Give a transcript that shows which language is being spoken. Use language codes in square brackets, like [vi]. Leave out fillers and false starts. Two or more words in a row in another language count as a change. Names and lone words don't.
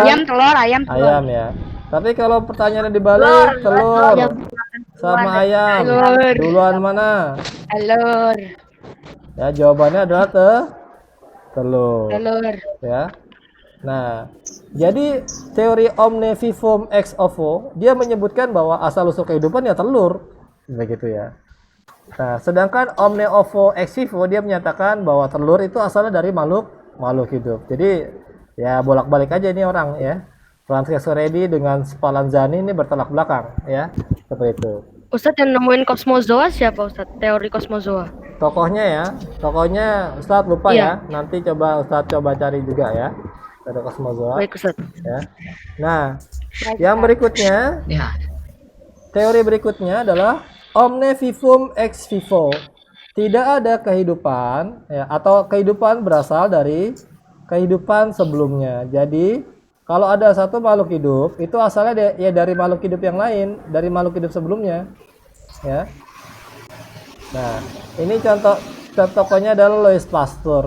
[id] Ayam, telur, ayam, telur. ayam ya. Tapi kalau pertanyaannya dibalik, telur sama ayam, duluan mana? Telur. Ya, jawabannya adalah telur. Telur. Ya. Nah, jadi teori [la] omne vivum ex ovo [id] dia menyebutkan bahwa asal usul kehidupan ya telur, begitu ya. Nah, sedangkan [la] omne ovo ex vivo [id] dia menyatakan bahwa telur itu asalnya dari makhluk hidup. Jadi ya bolak-balik aja ini orang, ya. Francesco Redi dengan Spallanzani ini bertolak belakang, ya, seperti itu. Ustadz yang nemuin kosmozoa siapa Ustadz? Teori kosmozoa. Tokohnya Ustadz lupa Iya. ya. Nanti Ustadz coba cari juga ya. Ada kosmozoa. Baik Ustadz. Ya. Nah, yang berikutnya, Ya. teori berikutnya adalah [la] omne vivum ex vivo. [id] Tidak ada kehidupan, ya, atau kehidupan berasal dari kehidupan sebelumnya. Jadi, kalau ada satu makhluk hidup, itu asalnya ya dari makhluk hidup yang lain, dari makhluk hidup sebelumnya. Ya. Nah, ini contohnya adalah Louis Pasteur.